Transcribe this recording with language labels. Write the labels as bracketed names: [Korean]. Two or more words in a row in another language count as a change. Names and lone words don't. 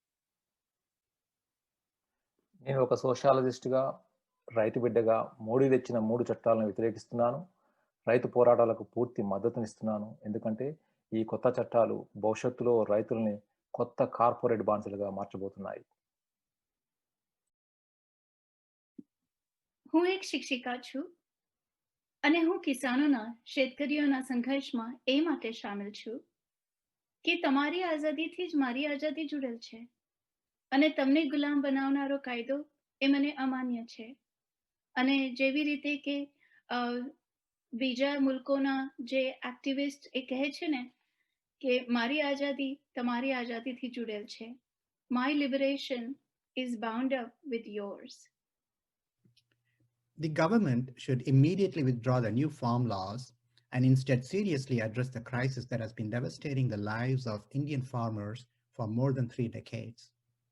[Telugu] నేను ఒక సోషాలజిస్ట్గా రైతు బిడ్డగా మోడీ తెచ్చిన 3 చట్టాలను వ్యతిరేకిస్తున్నాను. రైతు పోరాటాలకు పూర్తి మద్దతునిస్తున్నాను. ఎందుకంటే ఈ కొత్త చట్టాలు భవిష్యత్తులో రైతుల్ని కొత్త కార్పొరేట్ బానిసలుగా మార్చబోతున్నాయి. [Gujarati] હું એક શિક્ષિકા છું અને હું કિસાનોના શેતકરીઓના સંઘર્ષમાં એ માટે સામેલ છું કે તમારી આઝાદીથી જ મારી આઝાદી જુડેલ છે અને તમને ગુલામ બનાવનારો કાયદો એ મને અમાન્ય છે. અને જેવી રીતે કે બીજા મુલ્કોના જે એક્ટિવિસ્ટ એ કહે છે ને કે મારી આઝાદી તમારી આઝાદીથી જુડેલ છે. [English] My liberation is bound up with yours. The government should immediately withdraw the new farm laws and instead seriously address the crisis that has been devastating the lives of Indian farmers for more than 3 decades.